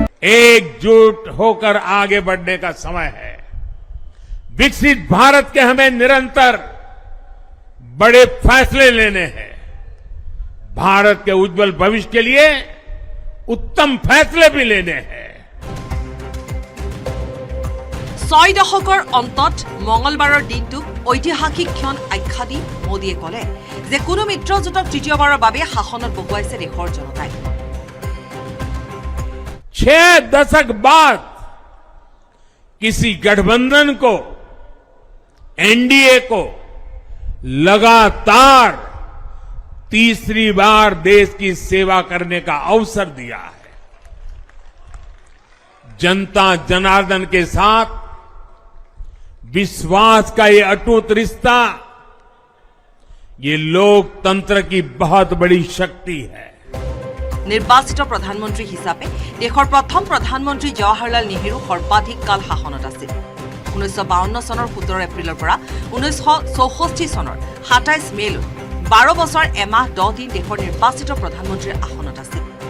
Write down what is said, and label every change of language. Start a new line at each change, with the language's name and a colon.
Hindi: एकजुट होकर आगे बढ़ने का समय है विकसित भारत के हमें निरंतर बड़े फैसले लेने हैं भारत के उज्जवल भविष्य के लिए उत्तम फैसले भी लेने हैं
Assamese: 6 দশকৰ অন্তত মঙলবাৰৰ দিনটোক ঐতিহাসিক ক্ষণ আখ্যা দি মোদীয়ে ক'লে যে কোনো মিত্ৰজোঁটক তৃতীয়বাৰৰ বাবে শাসনত বহুৱাইছে দেশৰ জনতাই
Hindi: 6 दशक बाद किसी गठबंधन को एनडीए को लगातार तीसरी बार देश की सेवा करने का अवसर दिया है जनता जनार्दन के साथ विश्वास का ये अटूट रिश्ता ये लोकतंत्र की बहुत बड़ी शक्ति है
Assamese: নিৰ্বাচিত প্ৰধানমন্ত্ৰী হিচাপে দেশৰ প্ৰথম প্ৰধানমন্ত্ৰী জৱাহৰলাল নেহৰু সৰ্বাধিক কাল শাসনত আছিল 1952 চনৰ 17 এপ্ৰিলৰ পৰা 1964 চনৰ 27 মেলৈ 12 বছৰ এমাহ 10 দিন দেশৰ নিৰ্বাচিত প্ৰধানমন্ত্ৰীৰ আসনত আছিল